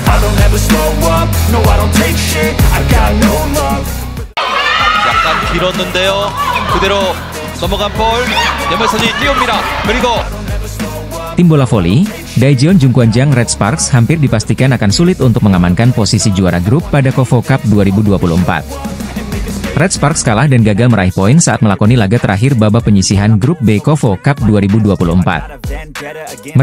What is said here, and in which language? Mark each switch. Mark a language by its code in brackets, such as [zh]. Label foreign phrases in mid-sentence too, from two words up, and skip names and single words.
[en] don't ever slow up, no I don't take shit, I got no love. [ko] 약간 길었는데요. 그대로 넘어간 볼. 염혜선이 뛰어옵니다. 그리고 [id] Tim bola voli, Daejeon Jungkwanjang Red Sparks hampir dipastikan akan sulit untuk mengamankan posisi juara grup pada KOFO Cup 2024. Red Sparks kalah dan gagal meraih poin saat melakoni laga terakhir babak penyisihan grup B KOFO Cup 2024.